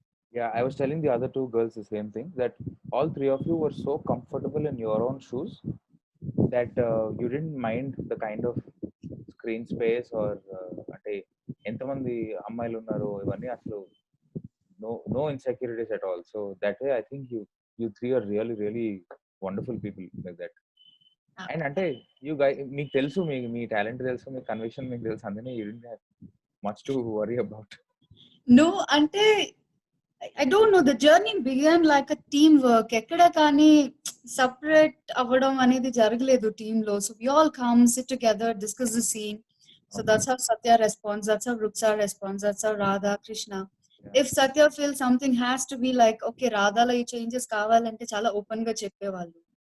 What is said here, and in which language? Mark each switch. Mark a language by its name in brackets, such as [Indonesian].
[English] Yeah, I was telling the other two girls the same thing, that all three of you were so comfortable in your own shoes that you didn't mind the kind of screen space or [Telugu] అంటే ఎంతమంది అమ్మాయిలు ఉన్నారు ఇవన్నీ అసలు [English] no insecurities at all. So that way I think you three are really wonderful people like that. And [Telugu] అంటే [English] you guys [Telugu] మీకు తెలుసు మీ talent తెలుసు మీ కన్విక్షన్ మీకు తెలుసు అందుకనే [English] you didn't have much to worry about. No, [Telugu] ante [English] I don't know. The journey began like a teamwork. [Telugu] ఎక్కడ కానీ separate అవ్వడం అనేది జరగలేదు team లో. [English] So we all come, sit together, discuss the scene. So that's how Satya responds. That's how Ruksa responds. That's how Radha, Krishna. Yeah. If Satya feels something has to be like, okay, Radha [Telugu] లో ఈ [English] changes [Telugu] కావాలంటే చాలా [English] open [Telugu] గా చెప్పేవాళ్ళు.